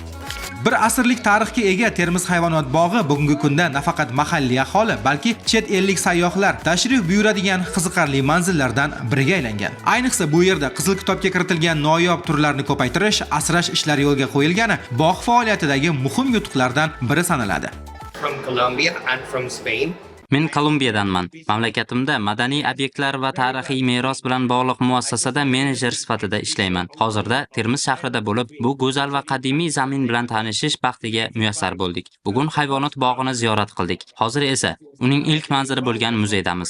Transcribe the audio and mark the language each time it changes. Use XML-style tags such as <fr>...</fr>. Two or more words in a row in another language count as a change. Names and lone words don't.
<uz>Bir asrlik tarixga ega Termiz hayvonot bog'i bugungi kunda nafaqat mahalliy aholi, balki chet ellik sayyohlar tashrif buyuradigan qiziqarli manzillardan biriga aylangan. Ayniqsa bu yerda Qizil kitobga kiritilgan noyob turlarni ko'paytirish, asrash ishlari yo'lga qo'yilgani bog' faoliyatidagi muhim yutuqlardan biri sanaladi.</uz> <en>From Colombia and from Spain.</en> <uz>Men Kolumbiyadanman. Mamlakatimda madaniy obyektlar va tarixiy meros bilan bog'liq muassasada menejer sifatida ishlayman. Hozirda Termiz shahrida bo'lib, bu go'zal va qadimiy zamin bilan tanishish baxtiga muyassar bo'ldik. Bugun hayvonot bog'ini ziyorat qildik. Hozir esa uning ilk manzili bo'lgan muzeydamiz.</uz>